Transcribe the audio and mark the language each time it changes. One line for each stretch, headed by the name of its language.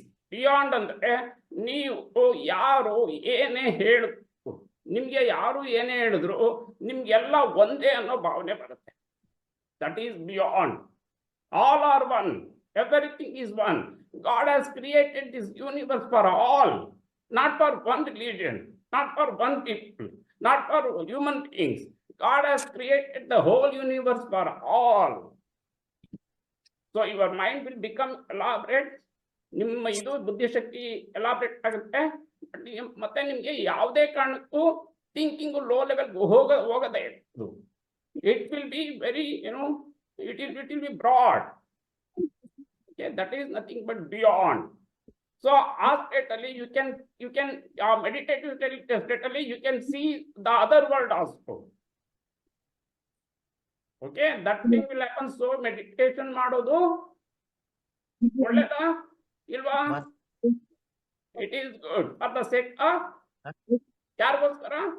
Kannada: Beyond ಅಂದ್ರೆ, ನೀವು ಯಾರು ಏನೇ ಹೇಳಿದ್ರು, ನಿಮ್ಗೆ ಯಾರು ಏನೇ ಹೇಳಿದ್ರು ನಿಮ್ಗೆಲ್ಲ ಒಂದೇ ಅನ್ನೋ ಭಾವನೆ ಬರುತ್ತೆ.
English: That is beyond. All are one. Everything is one. God has created this universe for all, not for one religion, not for one people, not for human beings. God has created the whole universe for all. So your mind will become elaborate.
Kannada: ನಿಮ್ಮ ಇದು ಬುದ್ಧಿಶಕ್ತಿ elaborate ಆಗುತ್ತೆ. ಮತ್ತೆ ನಿಮ್ಗೆ ಯಾವುದೇ ಕಾರಣಕ್ಕೂ
English: thinking low level
Kannada: ಹೋಗದೆ.
English: It will be very, it will be broad. Okay, that is nothing but beyond. So aesthetically you can meditative state you can see the other world also. Okay, that thing will happen. So meditation
Kannada: ಮಾಡೋದು ಒಳ್ಳೆದಾ ಇಲ್ವಾ?
English: It is good for the sake of
Kannada: ಯಾರಿಗೋಸ್ಕರ?